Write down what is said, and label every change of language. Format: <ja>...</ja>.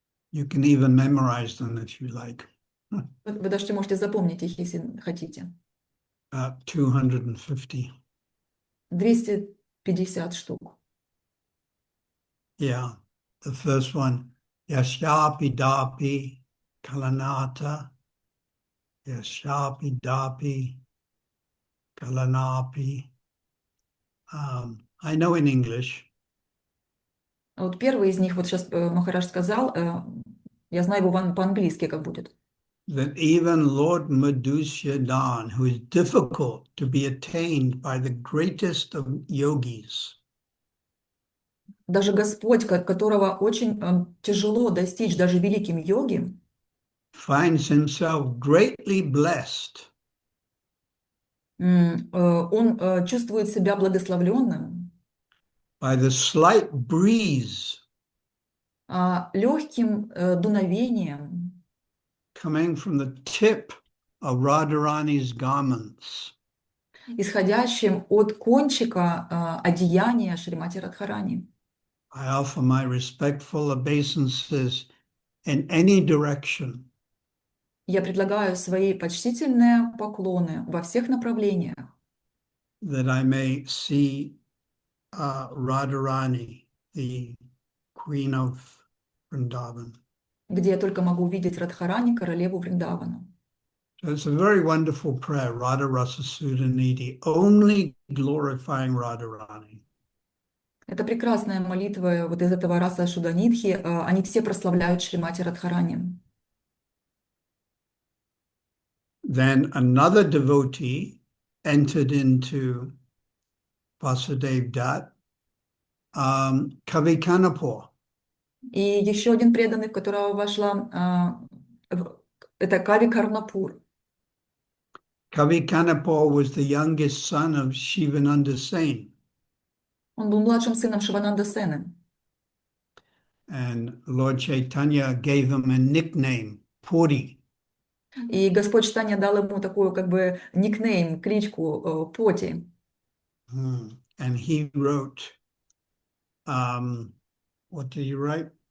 <en>You can even memorize them if you like.</en> <ru>Вы даже можете запомнить их, если хотите.</ru> <en>250.</en> <ru>250 штук.</ru> <en>Yeah, the first one, Yashapi Dapi Kalanata, Yashapi Dapi Kalanapi. I know in English.</en> <ru>А вот первый из них, вот сейчас Махарадж сказал, я знаю его по-английски, как будет.</ru> <en>That even Lord Madhusyadan, who is difficult to be attained by the greatest of yogis,</en> <ru>Даже Господь, которого очень тяжело достичь даже великим йоги,</ru> <en>finds himself greatly blessed</en> <ru>он чувствует себя благословленным</ru> <en>by the slight breeze</en> <ru>легким дуновением,</ru> <en>coming from the tip of Radharani's garments.</en> <ru>исходящим от кончика одеяния Шримати Радхарани.</ru> <en>I offer my respectful obeisances in any direction.</en> <ru>Я предлагаю свои почтительные поклоны во всех направлениях,</ru> <en>That I may see Radharani, the Queen of Vrindavan.</en> <ru>где я только могу увидеть Радхарани, королеву Вриндавана.</ru> <en>So it's a very wonderful prayer, Radha Rasa Sudhanidhi, only glorifying Radharani.</en> <ru>Это прекрасная молитва вот из этого раса Шуданидхи. Они все прославляют Шримати Радхарани.</ru> <en>Then another devotee entered into Vasudev Dat, Kavi Kanapur.</en> <ru>И еще один преданный, в которого вошла, это Кави Карнапур.</ru> <en>Kavi Kanapur was the youngest son of Shivananda Sen.</en> <ru>Он был младшим сыном Шивананда Сены.</ru> <en>And Lord Chaitanya gave him a nickname, Puri.</en> <ru>И Господь Чайтанья дал ему такую как бы никнейм, кличку Поти.</ru> <en>And he wrote, what did he write?</en>